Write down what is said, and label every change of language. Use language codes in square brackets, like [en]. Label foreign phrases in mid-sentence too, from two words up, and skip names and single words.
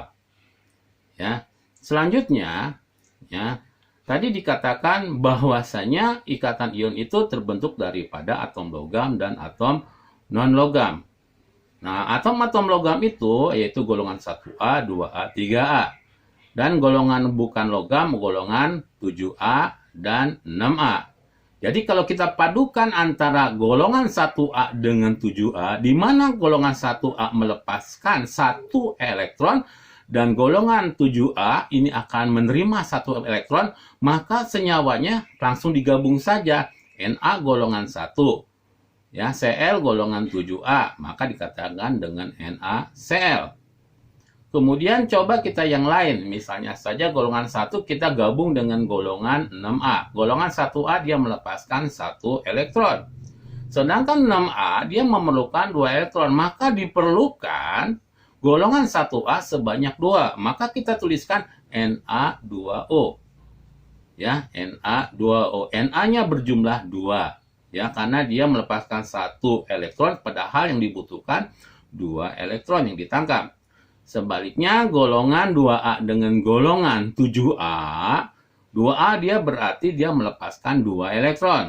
[id] Ya. Selanjutnya, ya, tadi dikatakan bahwasanya ikatan ion itu terbentuk daripada atom logam dan atom non-logam. Nah, atom-atom logam itu yaitu golongan 1A, 2A, 3A. Dan golongan bukan logam golongan 7A dan 6A. Jadi kalau kita padukan antara golongan 1A dengan 7A, di mana golongan 1A melepaskan 1 elektron, dan golongan 7A ini akan menerima 1 elektron, maka senyawanya langsung digabung saja. Na golongan 1, ya, Cl golongan 7A, maka dikatakan dengan NaCl. Kemudian coba kita yang lain, misalnya saja golongan 1 kita gabung dengan golongan 6A. Golongan 1A dia melepaskan 1 elektron. Sedangkan 6A dia memerlukan 2 elektron, maka diperlukan golongan 1A sebanyak 2. Maka kita tuliskan Na2O. Ya, Na2O. Na-nya berjumlah 2. Ya, karena dia melepaskan 1 elektron padahal yang dibutuhkan 2 elektron yang ditangkap. Sebaliknya, golongan 2A dengan golongan 7A, 2A dia berarti dia melepaskan 2 elektron.